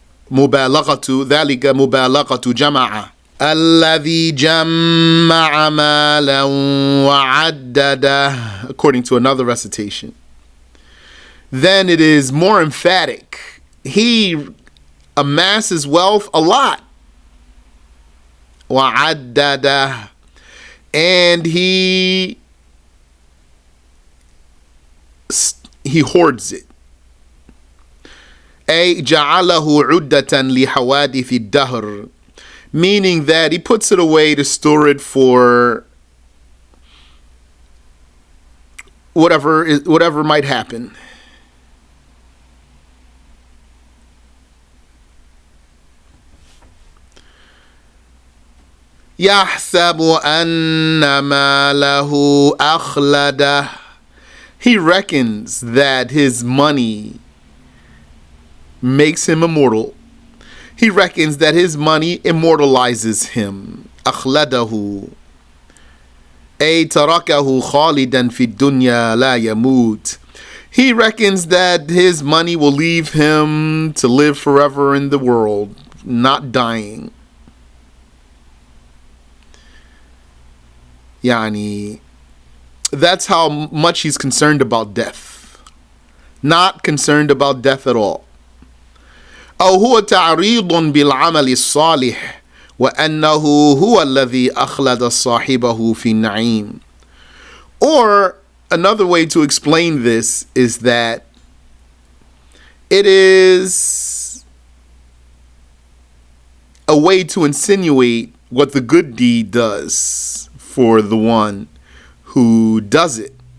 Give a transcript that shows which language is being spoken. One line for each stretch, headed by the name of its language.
Arabic: مبالغة ذلك مبالغة جمع الذي جمع مالا وعدده,
English: according to another recitation. Then it is more emphatic. He amasses wealth a lot.
Arabic: وعدده,
English: and he hoards it.
Arabic: أي جعله عدة لحوادث الدهر,
English: meaning that he puts it away to store it for whatever might happen.
Arabic: يحسب أن ماله أخلده.
English: He reckons that his money makes him immortal. He reckons that his money immortalizes him.
Arabic: أخلده أي تركه خالدا في الدنيا لا يموت.
English: He reckons that his money will leave him to live forever in the world, not dying. Yani, that's how much he's concerned about death. Not concerned about death at all.
Arabic: أو هو تعريض بالعمل الصالح وأنه هو الذي أخلد صاحبه في النعيم.
English: Or another way to explain this is that it is a way to insinuate what the good deed does for the one who does it.